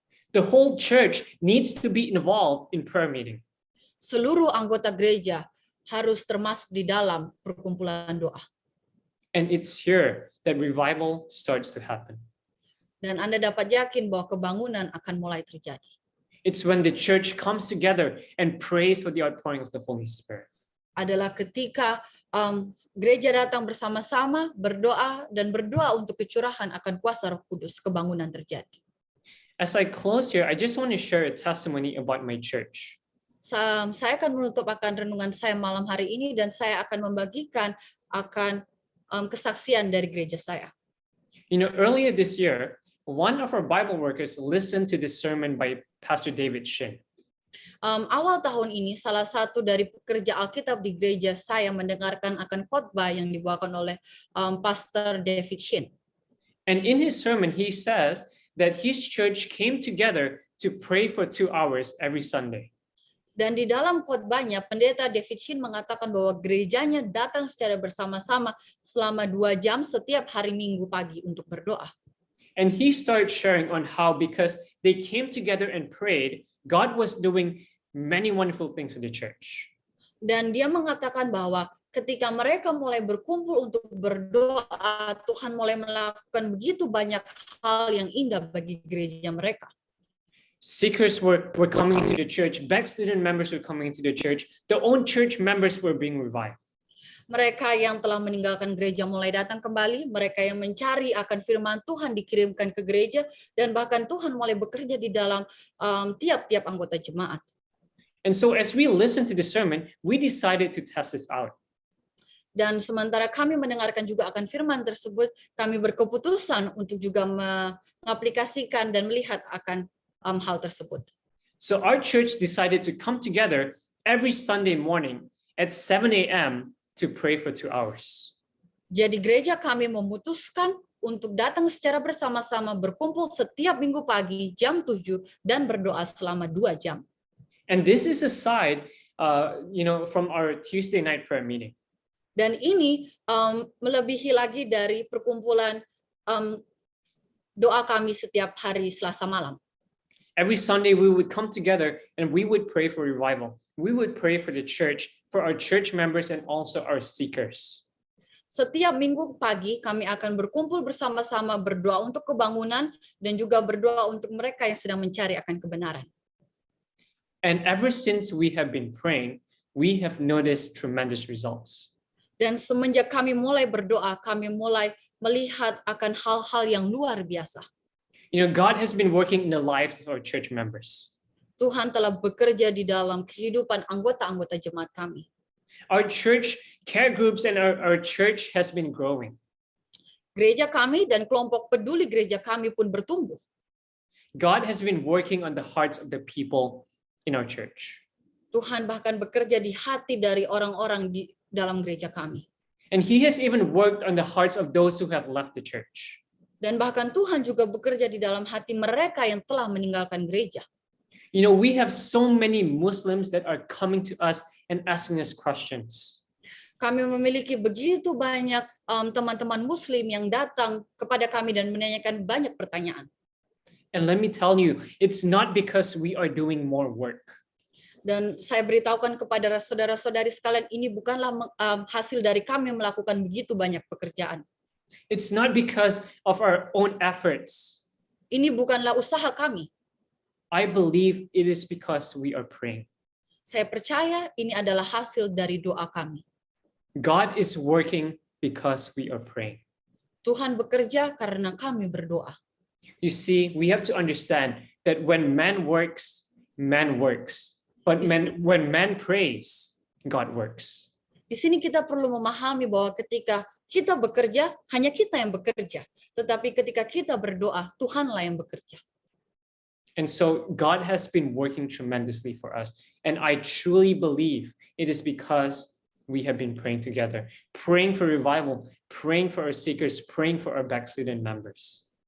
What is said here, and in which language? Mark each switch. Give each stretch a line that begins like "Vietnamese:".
English: The whole church needs to be involved in prayer meeting.
Indonesian: Seluruh anggota gereja harus termasuk di dalam perkumpulan doa.
English: And it's here that revival starts to happen.
Indonesian: Dan Anda dapat yakin bahwa kebangunan akan mulai terjadi.
English: It's when the church comes together and prays for the outpouring of the Holy Spirit.
Indonesian: Adalah ketika gereja datang bersama-sama, berdoa, dan berdoa untuk kecurahan akan kuasa Roh Kudus, kebangunan terjadi.
English: As I close here, I just want to share a testimony about my church.
Indonesian: Saya akan menutup akan renungan saya malam hari ini, dan saya akan membagikan akan kesaksian dari gereja saya.
English: You know, earlier this year, one of our Bible workers listened to the sermon by Pastor David Shin.
Indonesian: Awal tahun ini, salah satu dari pekerja Alkitab di gereja saya mendengarkan akan khotbah yang dibawakan oleh Pastor David Shin.
English: And in his sermon, he says that his church came together to pray for 2 hours every Sunday.
Indonesian: Dan di dalam khotbahnya, pendeta David Shin mengatakan bahwa gerejanya datang secara bersama-sama selama 2 jam setiap hari Minggu pagi untuk berdoa.
English: And he started sharing on how because they came together and prayed, God was doing many wonderful things for the church.
Indonesian: Dan dia mengatakan bahwa ketika mereka mulai berkumpul untuk berdoa, Tuhan mulai melakukan begitu banyak hal yang indah bagi gereja mereka.
English: Seekers were coming into the church, backslidden members were coming into the church, their own church members were being revived.
Indonesian: Mereka yang telah meninggalkan gereja mulai datang kembali, mereka yang mencari akan firman Tuhan dikirimkan ke gereja, dan bahkan Tuhan mulai bekerja di dalam tiap-tiap anggota jemaat.
English: And so as we listened to the sermon, we decided to test this out.
Indonesian: Dan sementara kami mendengarkan juga akan firman tersebut, kami berkeputusan untuk juga mengaplikasikan dan melihat akan hal tersebut.
English: So our church decided to come together every Sunday morning at 7 a.m. to pray for 2 hours.
Indonesian: Jadi gereja kami memutuskan untuk datang secara bersama-sama berkumpul setiap minggu pagi jam 7 dan berdoa selama 2 jam.
English: And this is aside, from our Tuesday night prayer meeting.
Indonesian: Dan ini melebihi lagi dari perkumpulan doa kami setiap hari Selasa malam.
English: Every Sunday we would come together and we would pray for revival. We would pray for the church, for our church members and also our seekers.
Indonesian: Setiap minggu pagi kami akan berkumpul bersama-sama berdoa untuk kebangunan dan juga berdoa untuk mereka yang sedang mencari akan kebenaran.
English: And ever since we have been praying, we have noticed tremendous results.
Indonesian: Dan semenjak kami mulai berdoa, kami mulai melihat akan hal-hal yang luar biasa.
English: God has been working in the lives of our church members.
Indonesian: Tuhan telah bekerja di dalam kehidupan anggota-anggota jemaat kami.
English: Our church care groups and our church has been growing.
Indonesian: Gereja kami dan kelompok peduli gereja kami pun bertumbuh.
English: God has been working on the hearts of the people in our church.
Indonesian: Tuhan bahkan bekerja di hati dari orang-orang di dalam gereja kami.
English: And he has even worked on the hearts of those who have left the church.
Indonesian: Dan bahkan Tuhan juga bekerja di dalam hati mereka yang telah meninggalkan gereja.
English: We have so many Muslims that are coming to us and asking us questions.
Indonesian: Kami memiliki begitu banyak teman-teman Muslim yang datang kepada kami dan menanyakan banyak pertanyaan.
English: And let me tell you, it's not because we are doing more work.
Indonesian: Dan saya beritahukan kepada saudara-saudari sekalian, ini bukanlah hasil dari kami melakukan begitu banyak pekerjaan.
English: It's not because of our own efforts.
Indonesian: Ini bukanlah usaha kami.
English: I believe it is because we are praying.
Indonesian: Saya percaya ini adalah hasil dari doa kami.
English: God is working because we are praying.
Indonesian: Tuhan bekerja karena kami berdoa.
English: You see, we have to understand that when man works, man works. But when man prays, God works.
Indonesian: Di sini kita perlu memahami bahwa ketika kita bekerja, hanya kita yang bekerja. Tetapi ketika kita berdoa, Tuhanlah yang bekerja.
English: And so God has been working tremendously for us. And I truly believe it is because we have been praying together, praying for revival, praying for our seekers, praying for our backslidden members.